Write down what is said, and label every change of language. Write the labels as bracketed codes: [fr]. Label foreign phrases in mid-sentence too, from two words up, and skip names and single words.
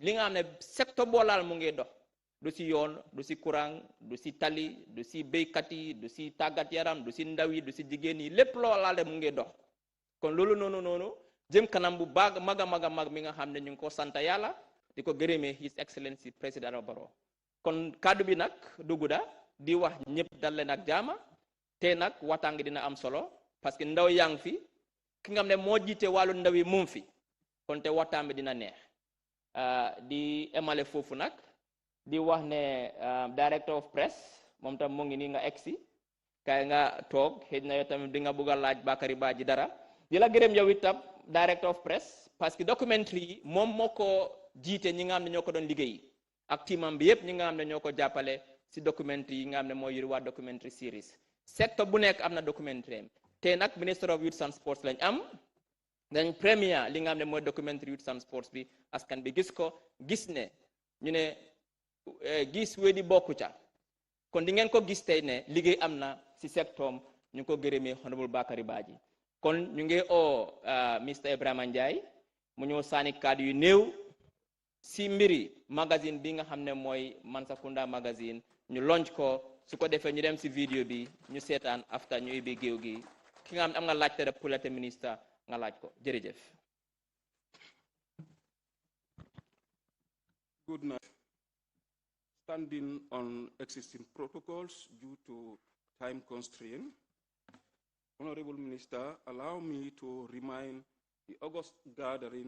[wo] li nga xam ne secteur boo laal mu ngi dox du si yoon du si courant du si tali du si béykat yi du si tàggat yaram du si ndaw yi du si jigéen yi lépp loo laal mu ngi dox kon loolu noonu jëm kanam bu baag mag a mag mi nga xam ne ñu ngi ko sant yàlla di ko gërëmee [en] His Excellency [wo] président Adama Barrow kon kaddu bi nag du gudda di wax ñëpp dal leen ak jaama te nag waxtaan gi dina am solo [fr] parce que [wo] ndaw yaa ngi fi ki nga xam ne moo jiite wàllu ndaw yi mu fi kon te waxtaan bi dina neex di emale foofu nag di wax ne [en] director of press [wo] moom tam mu ngi nii nga egsi kay nga toog xëy na yow tamit di nga bëgg a laaj Bakary Badji dara di la gërëm yow itam [en] director of press [fr] parce que [wo] documentary yi moom moo ko jiite ñi nga xam ne ñoo ko doon liggéey ak teamam bi yëpp ñi nga xam ne ñoo ko jàppale si documentary yi nga xam ne mooy yuri waa [en] documentary series [wo] secteur bu nekk am na documentary te nag [en] Minister of Youth and Sports [wo] lañ am dañ premier li nga xam ne mooy documentary Youth and Sports bi askan bi gis ko gis ne ñu ne gis wedi bokku ca kon di ngeen ko gis tey ne liggéey am na si secteur ñu ko gërëmee honorable Bakary Badji kon ñu ngi oo Mr Ibrahima Ndiaye mu ñëw sànni kàddu yu néew si mbiri magazine bi nga xam ne mooy Mansa Kunda magazine ñu launch ko su ko defee ñu dem si vidéo bi ñu seetaan after ñu ubbi géew gi ki nga xam ne am nga laajte rek [fr] pour le ministre [wo] nga laaj ko jërëjëf. [en] Good night. Standing on existing protocols due to time constraint, Honorable Minister, allow me to remind the August gathering